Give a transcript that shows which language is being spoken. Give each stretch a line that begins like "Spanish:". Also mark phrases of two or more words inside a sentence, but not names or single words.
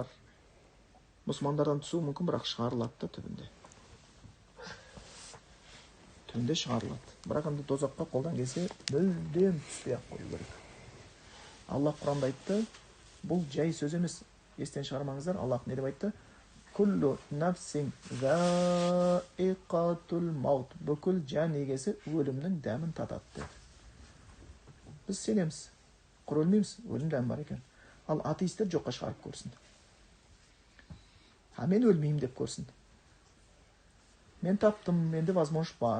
Kazakh: Мұсылмандардан түсу мүмкін, бірақ шығарылады да түбінде. Түбінде шығарылады. Бірақ енді дозаққа қолдан келсе, мүлдем түспей-ақ қою керек. Аллах Құранда айтты, бұл жай сөз емес. Естен шығармаңыздар. Аллах не деп айтты?
Arabic: كل نفس ذائقة الموت.
Kazakh: Бүкіл жан егесі өлімнің дәмін татады. Біз сенеміз. Құр өлмейміз, өлім дәмі бар екен. Ал атеистер жоққа шығарып көрсін. Мен өлмеймін деп көрсін. Мен таптым, менде возможность бар.